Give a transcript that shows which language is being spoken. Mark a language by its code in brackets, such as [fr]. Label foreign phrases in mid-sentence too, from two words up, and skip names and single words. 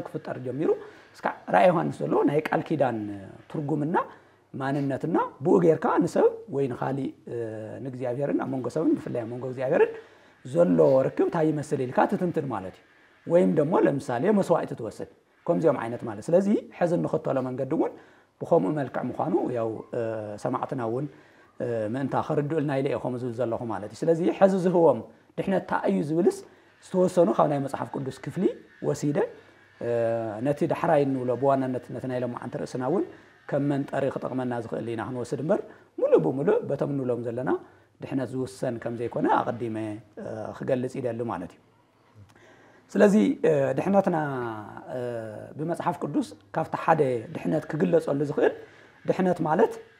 [ti] ክፍጠር ጀሚሩ እስካዕ ራእየ ዮሃንስ ዘሎ ናይ ቃል ኪዳን ትርጉምና ማንነትና ብኡ ጌርካ ንሰብ ወይ ንኻሊ ንእግዚአብሔርን ኣብ መንጎ ሰብን ብፍላይ ኣብ መንጎ እግዚአብሔርን ዘሎ ርክብ ታይ ይመስል ኢልካ ትትንትን ማለት እዩ [am] ወይም ደሞ [ti] ለምሳሌ መስዋዕት ትወስድ ከምዚኦም ዓይነት ማለት ስለዚህ ሕዝን ንኽተሎ መንገዲ እውን ብኸምኡ መልክዕ ምዃኑ ያው ሰማዕትና እውን ምእንታ ክርድኡልና ኢለ ኢኹም ዝብል ዘለኹ ማለት እዩ ስለዚህ ሕዚ ዝህቦም ድሕነት ታእዩ ዝብልስ ዝተወሰኑ ካብ ናይ መጽሓፍ ቅዱስ ክፍሊ ወሲደ ነቲ ዳሕራይ ንብሎ ብዋናነት ነቲ ናይ ሎማዓንቲ ርእስና እውን ከም መንጠሪ ክጠቕመና ዝኽእል ኢና ክንወስድ እምበር ሙሉእ ብሙሉእ በቶም ንብሎም ዘለና ድሕነት ዝውሰን ከም ዘይኮነ ኣቐዲመ ክገልጽ ይደሊ ማለት እዩ ስለዚ ድሕነትና ብመጽሓፍ ቅዱስ ካብቲ ሓደ ድሕነት ክግለጸሉ ዝኽእል ድሕነት ማለት